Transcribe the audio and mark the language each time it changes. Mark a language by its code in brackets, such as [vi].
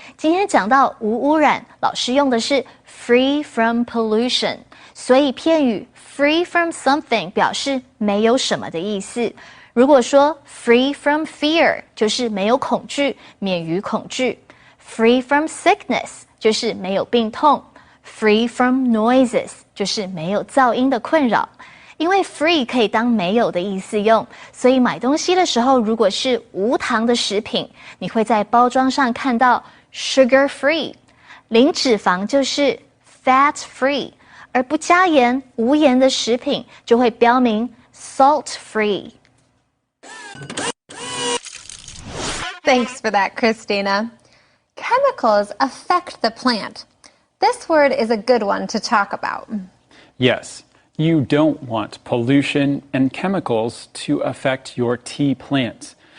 [zh] 今天讲到无污染，老师用的是 free from pollution， 所以片语 free from something 表示没有什么的意思。如果说 free from fear 就是没有恐惧，免于恐惧。 free from sickness 就是没有病痛。 free from noises 就是没有噪音的困扰。因为 free 可以当没有的意思用，所以买东西的时候，如果是无糖的食品，你会在包装上看到 sugar free， 零脂肪就是 fat free， 而不加盐、无盐的食品就会标明 salt free。 [en] Thanks for that, Christina. Chemicals affect the plant. This word is a good one to talk about. Yes. You don't want pollution and chemicals to affect your tea plants.